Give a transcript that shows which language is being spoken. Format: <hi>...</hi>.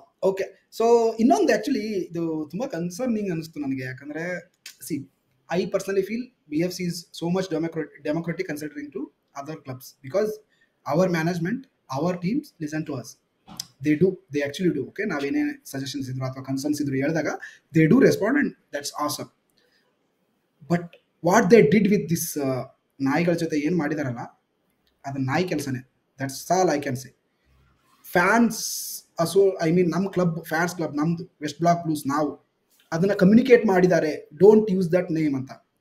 <kn>Okay, so ಇನ್ನೊಂದು actually ಇದು ತುಂಬಾ ಕನ್ಸರ್ನಿಂಗ್ ಅನಿಸ್ತು ನನಗೆ.</kn> <en>ಯಾಕಂದ್ರೆ see, I personally feel BFC is so much democratic considering to other clubs, because our management, our teams listen to us. They actually do.</en> <kn>Okay, ನಾವೇನೇ suggestions ಇದ್ರು ಅಥವಾ concerns ಇದ್ರು ಹೇಳಿದಾಗ</kn> <en>they do respond, and that's awesome. But what they did with this</en> <kn>ನಾಯಿಗಳ ಜೊತೆ ಏನು ಮಾಡಿದಾರಲ್ಲ, ಅದು ನಾಯಿ ಕೆಲಸನೇ.</kn> <en>That's all I can say.</en> <kn>Fans ನಮ್ಮ ಕ್ಲಬ್, ಫ್ಯಾನ್ಸ್ ಕ್ಲಬ್ ನಮ್ದು ವೆಸ್ಟ್ ಬ್ಲಾಕ್ ಬ್ಲೂಸ್, ನಾವು ಅದನ್ನ ಕಮ್ಯುನಿಕೇಟ್ ಮಾಡಿದ್ದಾರೆ,</kn> <en>don't use that name</en> <kn>ಅಂತ.</kn>